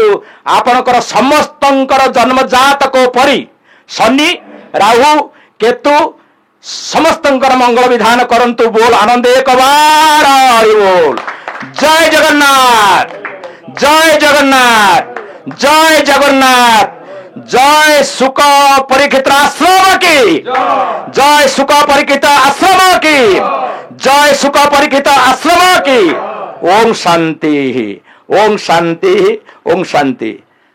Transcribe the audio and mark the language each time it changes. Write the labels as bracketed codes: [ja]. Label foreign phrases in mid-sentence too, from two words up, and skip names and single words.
[or] ଆପଣଙ୍କର ସମସ୍ତଙ୍କର ଜନ୍ମଜାତକ ପରି ଶନି ରାହୁ କେତୁ ସମସ୍ତଙ୍କର ମଙ୍ଗଳ ବିଧାନ କରନ୍ତୁ। ବୋଲ ଆନନ୍ଦ ଏକବାର ବୋଲ। ଜୟ ଜଗନ୍ନାଥ, ଜୟ ଜଗନ୍ନାଥ, ଜୟ ଜଗନ୍ନାଥ। [hi] जय सुख परीक्षित आश्रम की, जय सुख परीक्षित आश्रम की, जय सुख परीक्षित आश्रम की। [sa] ॐ शान्ति, ॐ शान्ति, ॐ शान्ति।